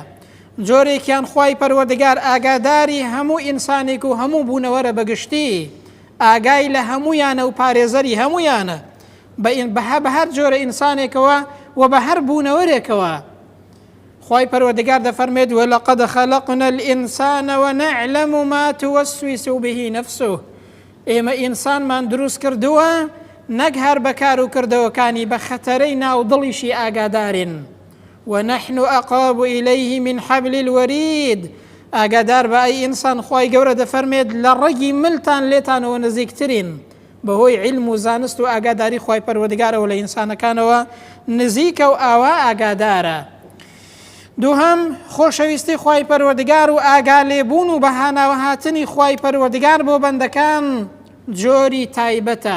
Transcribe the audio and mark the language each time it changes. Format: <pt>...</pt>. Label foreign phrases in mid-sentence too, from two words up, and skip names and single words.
<ckb>جۆرێکیان خواي پەروەردگار ئاگاداری هەموو ئینسانێک و هەموو بوونەوەرە بەگشتی، ئاگای لە هەموویانە و پارێزەری هەموویانە بە هەر جۆرە ئینسانێکەوە و بە هەر بوونەوەرێکەوە. خواي پەروەردگار دەفەرمێت:</ckb> <ar>وَلَقَدْ خَلَقْنَا الْإِنسَانَ وَنَعْلَمُ مَا تُوَسْوِسُ بِهِ نَفْسُهُ.</ar> <ckb>ئێمە ئینسانمان دروست کردووە نەک هەر بەکار و کردەوەکانی بە خەتەرەی ناو دڵیشی ئاگادارین.</ckb> <ar>ونحن أقرب إليه من حبل الوريد.</ar> <ckb>ئاگادار بە ئەی ئینسان خوای گەورە دەفەرمێت لە ڕێگی ملتان لێتانەوە نزیکترین بەهۆی علم و زانست و ئاگاداری خوای پەروەردگارەوە لە ئینسانەکانەوە نزیکە و ئاوا ئاگادارە. دووهەم خۆشەویستی خوای پەروەردگار و ئاگا لێبوون و بەهاناوە هاتنی خوای پەروەردگار بۆ بەندەکان جۆری تایبەتە.</ckb>